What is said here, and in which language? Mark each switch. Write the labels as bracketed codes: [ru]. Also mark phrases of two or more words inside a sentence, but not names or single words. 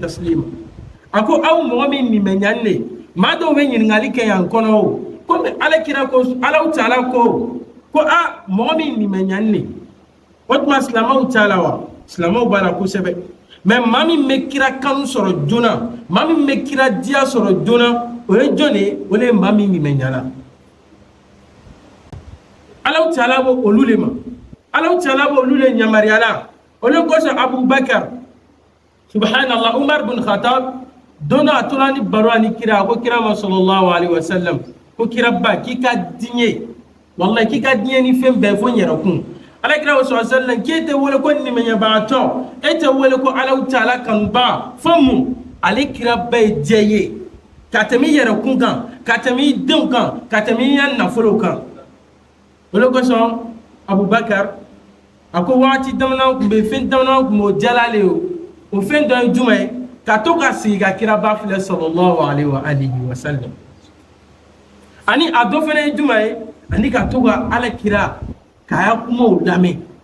[bm] taslima ako aw mɔgɔ min bɛ ɲani de maa dɔw bɛ ɲininkali kɛ yan kɔnɔ o komi alakira ko Alahu Taala ko a mɔgɔ min bɛ ɲani de o tuma silamɛw t'a la wa silamɛw b'a la kosɛbɛ mais maa min bɛ kira kanu sɔrɔ joona maa min bɛ kira diya sɔrɔ joona o ye jɔn de ye o de ye maa min bɛ ɲala Alahu Taala b'o olu le ma Alahu Taala b'o olu le yamaruyala o le kosɔn Abubakar subhanallah Umar bin Khattab donna a tora ni baro ani kira ko kira ma [ar] صلى الله عليه وسلم [bm] ko kira ba k'i ka diɲɛ wallahi k'i ka diɲɛ ni fɛn bɛɛ fo n yɛrɛ kun ala kira [ar] صلى الله عليه وسلم [bm] k'e tɛ wele ko nimɛɲɛbagatɔ e tɛ wele ko Alahu Taala kanuba fo mun ale kira ba ye diɲɛ ye ka tɛmɛ i yɛrɛ kun kan ka tɛmɛ i denw kan ka tɛmɛ i ya nafolo kan o le kosɔn Abubakar a ko waati damadɔ tun bɛ fɛn damadɔ tun b'o jala le o fɛn dɔ ye jumɛn ye ka to ka sigi ka kira ba filɛ [ar] صلى الله عليه وسلم [bm] ani a dɔ fɛnɛ ye jumɛn ye ani ka to ka ala kira k'a ya kumaw lamɛn